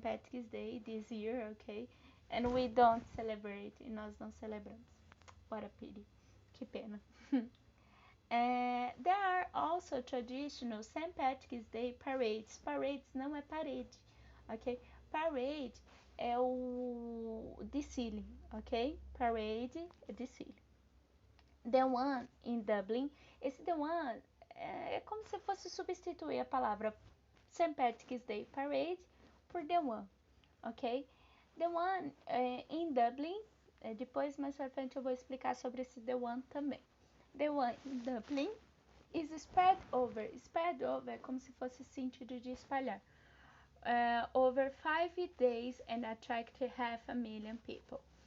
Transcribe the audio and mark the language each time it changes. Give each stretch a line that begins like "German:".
English: Patrick's Day this year, ok? And we don't celebrate,
Portuguese: e nós não celebramos.
English: What a pity,
Portuguese: que pena.
English: There are also traditional St. Patrick's Day parades.
Portuguese: Parades não é parede, ok? Parade é o desfile, ok? Parade é desfile.
English: The one in Dublin,
Portuguese: esse the one é como se fosse substituir a palavra St.
English: Patrick's Day Parade por the one, ok? The one in Dublin,
Portuguese: depois mais pra frente eu vou explicar sobre esse the one também.
English: The one in Dublin is spread over.
Portuguese: Spread over é como se fosse sentido de espalhar.
English: Over 5 days and attract 500,000 people.